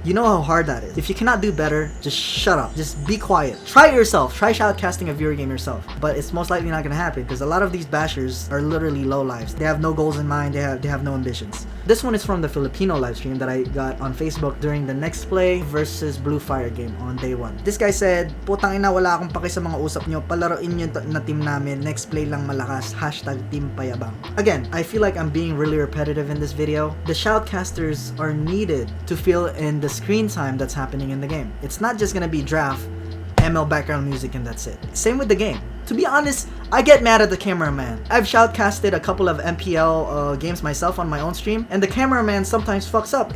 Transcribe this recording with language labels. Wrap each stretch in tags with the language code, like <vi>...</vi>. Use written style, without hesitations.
<en>You know how hard that is. If you cannot do better, just shut up. Just be quiet. Try it yourself. Try shoutcasting a viewer game yourself. But it's most likely not gonna happen because a lot of these bashers are literally low lives. They have no goals in mind. They have no ambitions. This one is from the Filipino live stream that I got on Facebook during the Next Play versus Blue Fire game on day 1. This guy said,</en> <tl>putang ina, wala akong paki sa mga usap nyo. Palaroin nyo na team namin. Next Play lang malakas. Hashtag team payabang.</tl> <en>Again, I feel like I'm being really repetitive in this video. The shoutcasters are needed to fill in the screen time that's happening in the game. It's not just gonna be draft, ML background music, and that's it. Same with the game. To be honest, I get mad at the cameraman. I've shoutcasted a couple of MPL games myself on my own stream, and the cameraman sometimes fucks up.</en>